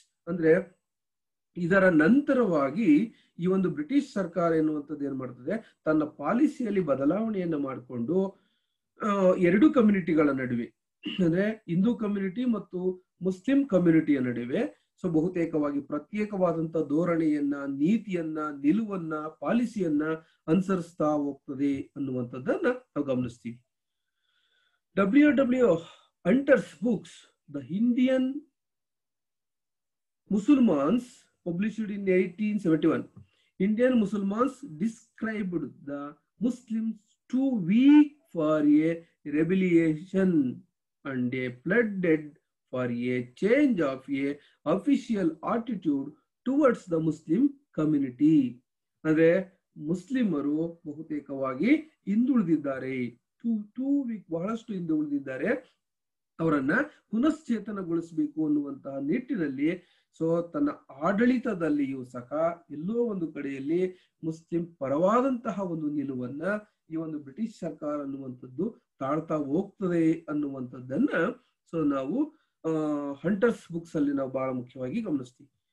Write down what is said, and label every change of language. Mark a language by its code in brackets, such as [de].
[kn] ಅಂದ್ರೆ ಇದರ ನಂತರವಾಗಿ ಈ ಒಂದು ಬ್ರಿಟಿಷ್ ಸರ್ಕಾರ ಎನ್ನುವಂಥದ್ದು ಏನ್ ಮಾಡ್ತದೆ, ತನ್ನ ಪಾಲಿಸಿಯಲ್ಲಿ ಬದಲಾವಣೆಯನ್ನ ಮಾಡಿಕೊಂಡು ಎರಡು ಕಮ್ಯುನಿಟಿಗಳ ನಡುವೆ ಅಂದ್ರೆ ಹಿಂದೂ ಕಮ್ಯುನಿಟಿ ಮತ್ತು ಮುಸ್ಲಿಂ ಕಮ್ಯುನಿಟಿಯ ನಡುವೆ ಸೊ ಬಹುತೇಕವಾಗಿ ಪ್ರತ್ಯೇಕವಾದಂತಹ ಧೋರಣೆಯನ್ನ, ನೀತಿಯನ್ನ, ನಿಲುವನ್ನ, ಪಾಲಿಸಿಯನ್ನ ಅನುಸರಿಸ್ತಾ ಹೋಗ್ತದೆ ಅನ್ನುವಂಥದ್ದನ್ನ ನಾವು ಗಮನಿಸ್ತೀವಿ. [en] W.W. Hunter's books, The Indian Musulmans, published in 1871. Indian Musulmans described the Muslims too weak for a rebellion and a pleaded for a change of a official attitude towards the Muslim community. [kn] ಅಂದ್ರೆ ಮುಸ್ಲಿಮರು ಬಹುತೇಕವಾಗಿ ಹಿಂದುಳಿದಿದ್ದಾರೆ, two week, ಬಹಳಷ್ಟು ಹಿಂದುಳಿದಿದ್ದಾರೆ, ಅವರನ್ನ ಪುನಶ್ಚೇತನಗೊಳಿಸಬೇಕು ಅನ್ನುವಂತಹ ನಿಟ್ಟಿನಲ್ಲಿ so ತನ್ನ ಆಡಳಿತದಲ್ಲಿಯೂ ಸಹ ಎಲ್ಲೋ ಒಂದು ಕಡೆಯಲ್ಲಿ ಮುಸ್ಲಿಂ ಪರವಾದಂತಹ ಒಂದು ನಿಲುವನ್ನ ಈ ಒಂದು ಬ್ರಿಟಿಷ್ ಸರ್ಕಾರ ಅನ್ನುವಂಥದ್ದು ತಾಳ್ತಾ ಹೋಗ್ತದೆ ಅನ್ನುವಂಥದ್ದನ್ನ ಸೊ ನಾವು ಹಂಟರ್ಸ್ ಬುಕ್ಸ್ ಅಲ್ಲಿ ನಾವು ಬಹಳ ಮುಖ್ಯವಾಗಿ ಗಮನಿಸ್ತೀವಿ.